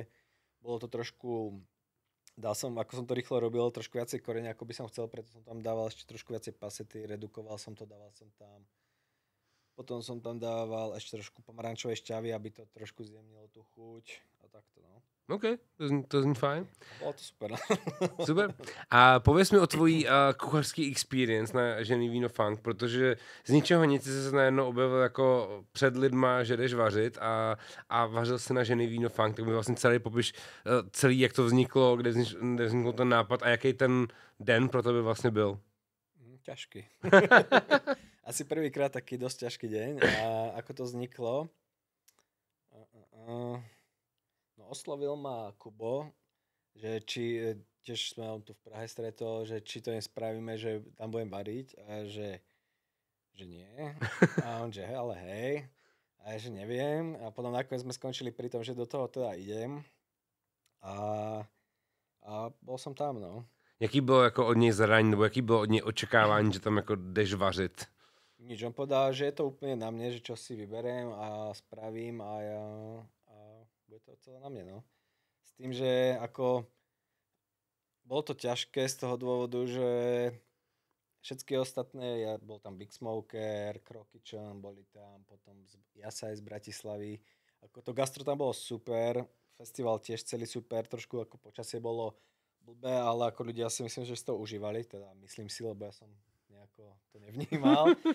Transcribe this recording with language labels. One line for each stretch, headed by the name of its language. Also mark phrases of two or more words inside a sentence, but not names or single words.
Slovak: Bolo to trošku, ako som to rýchlo robil, trošku viacej koreňa, ako by som chcel, preto som tam dával ešte trošku viacej pasety, redukoval som to, dával som tam. Potom som tam dával ešte trošku pomarančovej šťavy, aby to trošku zjemnilo tú chuť a takto, no.
Czech: OK, to zní fajn.
Slovak: Bolo to super. Super.
Czech: A pověz mi o tvojí kuchařský experience na Žený víno funk, protože z ničeho nic se najednou objevil jako před lidma, že jdeš vařit a vařil si na Žený víno funk, tak mi vlastně celý popiš, celý, jak to vzniklo, kde vznikl ten nápad a jaký ten den pro tebe vlastně byl.
Slovak: Ťažký. Asi prvýkrát taký dosť ťažký deň. A ako to vzniklo? No oslovil ma Kubo, že či, tiež sme on tu v Prahe stretol, že či to nespravíme, že tam budem variť a že nie. A on, že ale hej. A ja, že neviem. A potom nakoniec sme skončili pri tom, že do toho teda idem. A bol som tam, no.
Czech: Jaký bylo jako od něj zadání, nebo jaký bylo od něj očekávání, že tam jako jdeš vařit?
Slovak: Nič, on povedal, že je to úplne na mne, že čo si vyberiem a spravím a bude to celé na mne, no. S tým, že ako bolo to ťažké z toho dôvodu, že všetky ostatné, bol tam Big Smoker, Crow Kitchen, boli tam potom Jasaj z Bratislavy, ako to gastro tam bolo super, festival tiež celý super, trošku ako počasie bolo blbé, ale ako ľudia si myslím, že si to užívali, teda myslím si, lebo ja som nejako to nevnímal.